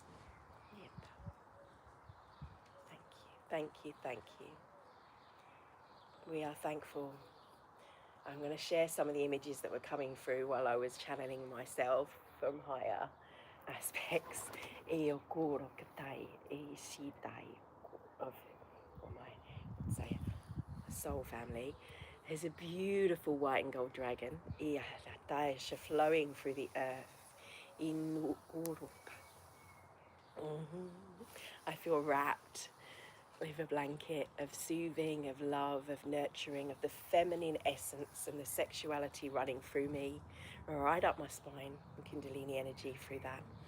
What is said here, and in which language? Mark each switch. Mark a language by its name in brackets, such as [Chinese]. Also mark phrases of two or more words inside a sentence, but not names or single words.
[English] Thank you. We are thankful. I'm going to share some of the images that were coming through while I was channeling myself from higher. aspects e o koro katai e shitai of my, say, soul family. There's a beautiful white and gold dragon, e Daesha, flowing through the earth. In I feel wrapped with a blanket of soothing, of love, of nurturing, of the feminine essence and the sexuality running through me, right up my spine, and Kundalini energy through that.